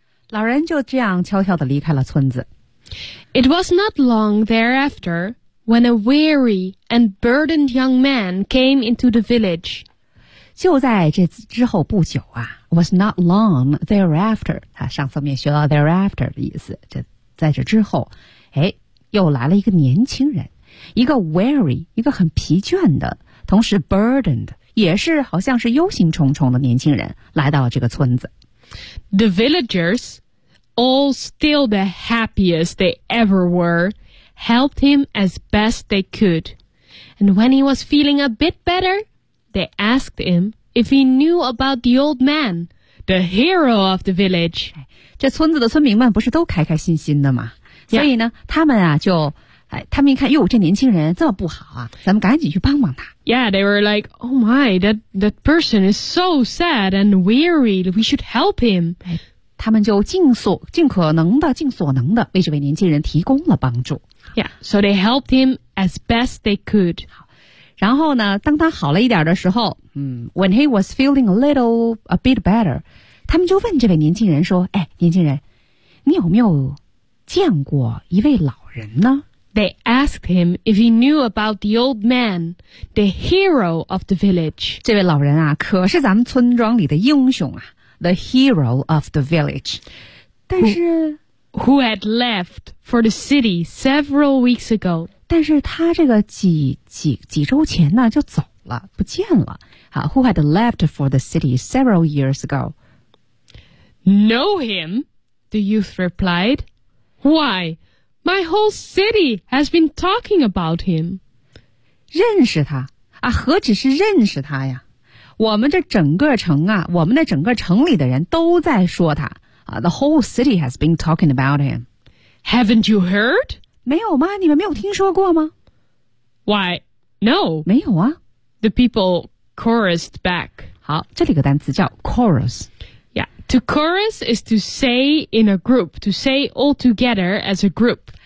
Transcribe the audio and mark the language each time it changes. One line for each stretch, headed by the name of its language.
Chinese: 老人就这样悄悄地离开了村子。
English: It was not long thereafter when a weary and burdened young man came into the village.
Chinese: 就在这之后不久啊
English: was not long thereafter.
Chinese: 上次我们也学到 thereafter 的意思。这在这之后又来了一个年轻人。一个 weary, 一个很疲倦的同时 burdened, 也是好像是忧心忡忡的年轻人来到了这个村子。
English: The villagers, all still the happiest they ever were, helped him as best they could. And when he was feeling a bit better, they asked him if he knew about the old man, the hero of the village.
Chinese: 这村子的村民们不是都开开心心的吗、
English: yeah.
Chinese: 所以呢他们啊就他们一看哟这年轻人这么不好啊咱们赶紧去帮帮他。
English: Yeah, they were like, oh my, that person is so sad and weary, we should help him.
Chinese: 他们就尽所能的为这位年轻人提供了帮助。
English: Yeah, so they helped him as best they could.
Chinese: 然后呢当他好了一点的时候
English: when he was feeling a bit better,
Chinese: 他们就问这位年轻人说年轻人你有没有见过一位老人呢
English: They asked him if he knew about the old man, the hero of the village.
Chinese: 这位老人啊可是咱们村庄里的英雄啊
English: the hero of the village.
Chinese: 但是
English: who had left for the city several weeks ago.
Chinese: 但是他这个几周前呢就走了不见了。
English: Who had left for the city several years ago? Know him, the youth replied. Why? My whole city has been talking about him.
Chinese: 认识他啊，何止是认识他呀？我们这整个城啊，我们的整个城里的人都在说他啊。
English: The whole city has been talking about him. Haven't you heard?
Chinese: 没有吗？你们没有听说过吗
English: ？Why? No.
Chinese: 没有啊。
English: The people chorused back.
Chinese: 好，这里个单词叫 chorus.
English: Yeah, to chorus is to say in a group, to say all together as a group.